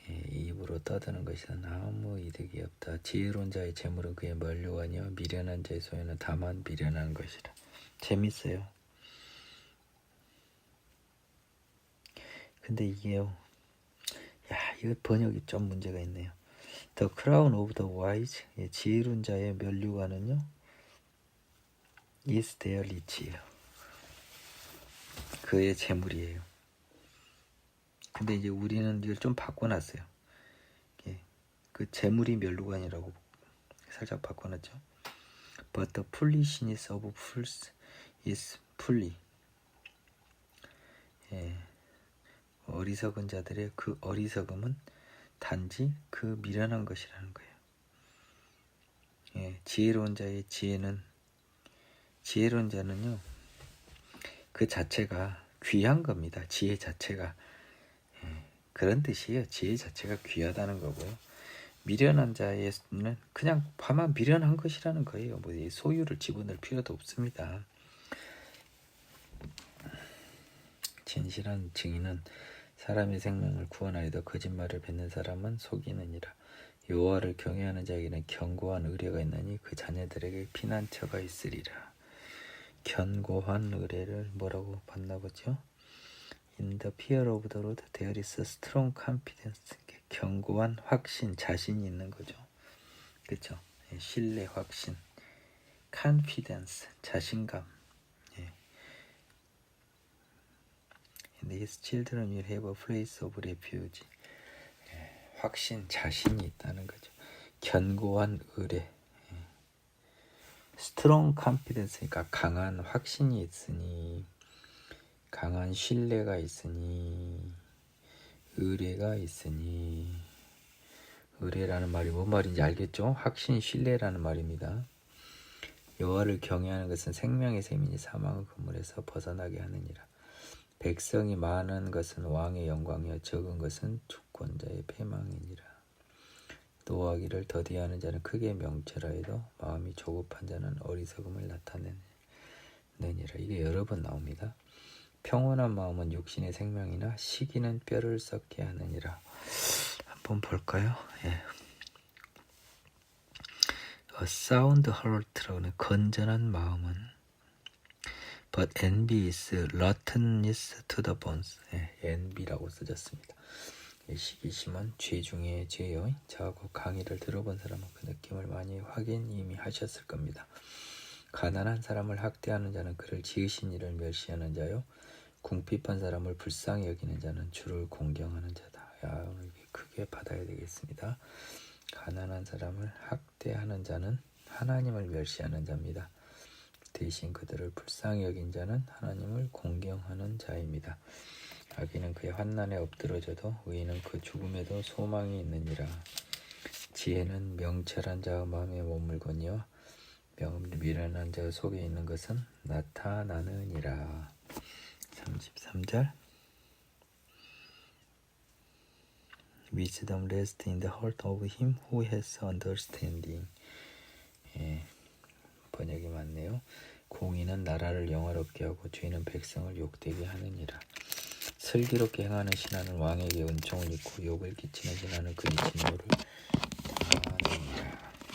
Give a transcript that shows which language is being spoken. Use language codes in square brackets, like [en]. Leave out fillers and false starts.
[ko] 입으로 떠드는 것은 아무 이득이 없다. 지혜로운 자의 재물은 그의 면류관이요 미련한 자의 소유는 다만 미련한 것이라. 재밌어요. 근데 이게요, 이거 번역이 좀 문제가 있네요. [en] The crown of the wise, [ko] 지혜로운 자의 면류관은요 [en] is their rich예요. [ko] 그의 재물이에요. 근데 이제 우리는 이걸 좀 바꿔놨어요. 그 재물이 면류관이라고 살짝 바꿔놨죠. [en] But the foolishness of fools is folly. [ko] 어리석은 자들의 그 어리석음은 단지 그 미련한 것이라는 거예요. 지혜로운 자의 지혜로운 자는요, 그 자체가 귀한 겁니다. 지혜 자체가. 그런 뜻이에요. 지혜 자체가 귀하다는 거고요. 미련한 자에는 그냥 다만 미련한 것이라는 거예요. 뭐 소유를 집어넣을 필요도 없습니다. 진실한 증인은 사람의 생명을 구원하여도 거짓말을 뱉는 사람은 속이느니라. 여호와를 경외하는 자에게는 견고한 의뢰가 있나니 그 자녀들에게 피난처가 있으리라. 견고한 의뢰를 뭐라고 봤나 보죠? [en] In the fear of the Lord there is a strong confidence. [ko] 견고한 확신, 자신이 있는 거죠. 그렇죠? 신뢰, 확신, confidence, 자신감. [en] And his children will have a place of refuge. [ko] 확신, 자신이 있다는 거죠. 견고한 의뢰. [en] strong confidence [ko] 니까 강한 확신이 있으니, 강한 신뢰가 있으니, 의뢰가 있으니. 의뢰라는 말이 뭔 말인지 알겠죠? 확신, 신뢰라는 말입니다. 여호와를 경외하는 것은 생명의 셈이니 사망의 그물에서 벗어나게 하느니라. 백성이 많은 것은 왕의 영광이요 적은 것은 주권자의 패망이니라. 노하기를 더디하는 자는 크게 명철하여도 마음이 조급한 자는 어리석음을 나타내느니라. 이게 여러 번 나옵니다. 평온한 마음은 육신의 생명이나 시기는 뼈를 썩게 하느니라. 한번 볼까요? [en] A sound heart라고 [ko] 하는 건전한 마음은 [en] But envy is rottenness to the bones. [ko] envy라고 써졌습니다. 시기심은 죄 중에 죄요. 저하고 강의를 들어본 사람은 그 느낌을 많이 확인 이미 하셨을 겁니다. 가난한 사람을 학대하는 자는 그를 지으신 이를 멸시하는 자요. 궁핍한 사람을 불쌍히 여기는 자는 주를 공경하는 자다. 오늘 크게 받아야 되겠습니다. 가난한 사람을 학대하는 자는 하나님을 멸시하는 자입니다. 대신 그들을 불쌍히 여긴 자는 하나님을 공경하는 자입니다. 악인은 그의 환난에 엎드러져도 의인은 그 죽음에도 소망이 있느니라. 지혜는 명철한 자의 마음에 머물거니와 미련한 자의 속에 있는 것은 나타나느니라. [en] 33절 Wisdom rests in the heart of him who has understanding. [ko] 번역이 맞네요. 공의는 나라를 영화롭게 하고 죄는 백성을 욕되게 하느니라. 슬기롭게 행하는 신하는 왕에게 은총을 입고 욕을 끼치는 신하는 그의 진노를 당하느니라.